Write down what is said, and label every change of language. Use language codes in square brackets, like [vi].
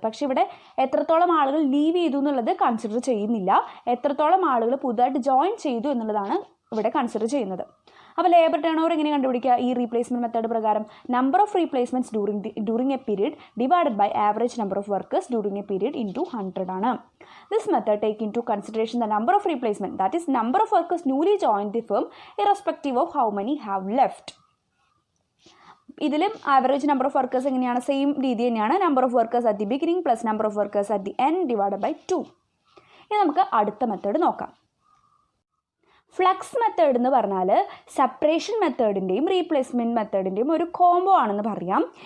[ml] പക്ഷേ ഇവിടെ എത്രത്തോളം ആളുകൾ ലീവ് ചെയ്തു എന്നുള്ളത് കൺസിഡർ ചെയ്യുന്നില്ല, എത്രത്തോളം ആളുകൾ പുതുതായിട്ട് ജോയിൻ ചെയ്തു എന്നുള്ളതാണ് ഇവിടെ കൺസിഡർ ചെയ്യുന്നത്. അപ്പോൾ ലേബർ ടേൺ ഓവർ എങ്ങനെ കണ്ടുപിടിക്കുക, ഈ റീപ്ലേസ്മെൻറ്റ് മെത്തേഡ് പ്രകാരം [en] number of replacements during a period divided by average number of workers during a period into 100 [ml] ആണ്. [en] This method take into consideration the number of replacement, that is number of workers newly joined the firm irrespective of how many have left. [ml] ഇതിലും average [en] Number of workers എങ്ങനെയാണ്, same രീതി തന്നെയാണ്, number of workers at the beginning plus number of workers at the end divided by 2. [ml] ഇനി നമുക്ക് അടുത്ത method നോക്കാം. Flux method എന്ന് പറഞ്ഞാൽ സെപ്പറേഷൻ മെത്തേഡിൻ്റെയും റീപ്ലേസ്മെൻറ്റ് മെത്തേഡിൻ്റെയും ഒരു കോംബോ ആണെന്ന് പറയാം.